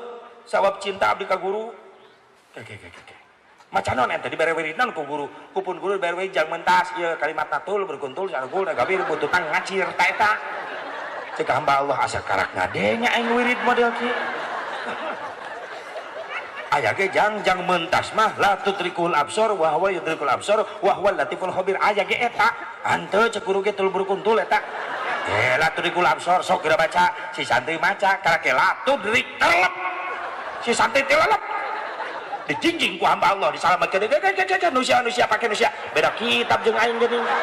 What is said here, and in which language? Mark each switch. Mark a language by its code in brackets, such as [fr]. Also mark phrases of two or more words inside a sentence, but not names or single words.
[su] Sabab cinta abdi ka guru macan non ente dibere wiridan ku guru kupun guru dibere wirid jang mentas ieu kalimatna tul berkuntul sargul nagabir bututan ngacir ta eta cek hamba Allah asa karak ngadenya aing wirid model kieu aya ge jang mentas mah [ar] لا تدركه الأبصار وهو يدرك الأبصار وهو اللطيف الخبير [su] aya ge eta hanteu cek guru ge tul berkuntul eta [ar] لا تدركه الأبصار [su] sok geura baca si santri maca karake [ar] لا تدرك [su] telep si santri tilelep dijingjing ku hamba Allah disalamatkeun nusia pake nusia beda kitab jeung aing geuning.